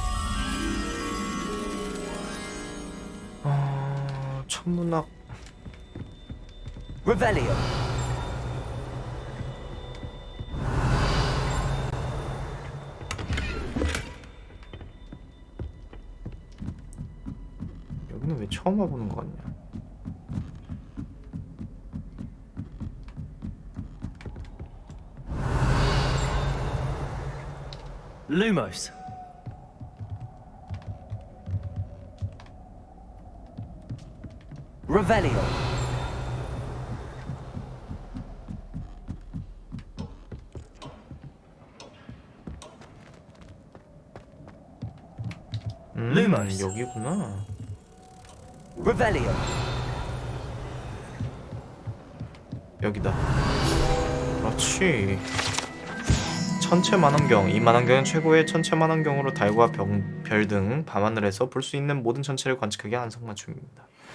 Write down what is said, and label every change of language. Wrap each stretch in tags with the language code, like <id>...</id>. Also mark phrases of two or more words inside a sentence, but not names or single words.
<ko>천문학 Revelio. 여기는 왜 처음 와보는 거 같냐? Lumos. Revelio. Lumos. 여기구나. Revelio. 여기다. 그렇지. 천체 만원경. 이 만원경은 최고의 천체 만원경으로 달과 별 등 밤하늘에서 볼 수 있는 모든 천체를 관측하기 안성맞춤입니다.</ko>